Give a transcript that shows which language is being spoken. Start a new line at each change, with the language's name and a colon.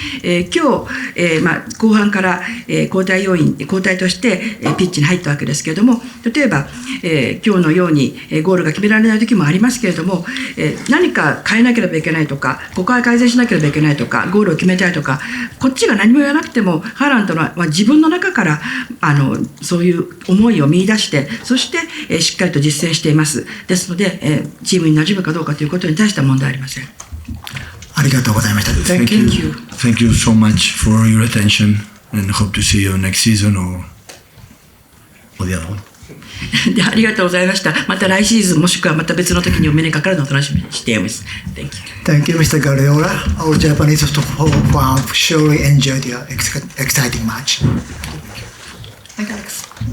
Japanese: 今日、後半から交代としてピッチに入ったわけですけれども、例えば、今日のようにゴールが決められない時もありますけれども、何か変えなければいけないとか、ここは改善しなければいけないとか、ゴールを決めたいとか、こっちが何も言わなくても、ハーランドは自分の中からそういう思いを見出して、そしてしっかりと実践しています。ですので、チームに馴染むかどうかということに対しては問題ありません。ありがとうございました。
English: Thank you. Thank you so much for your attention and hope to see you next season or the other one.
Japanese: でありがとうございました。また来シーズンもしくはまた別の時にお目にかかるのを楽しみにしています。
English: Thank you, Mr. Guardiola. Our Japanese fan surely enjoyed your exciting match. Thank you, Alex.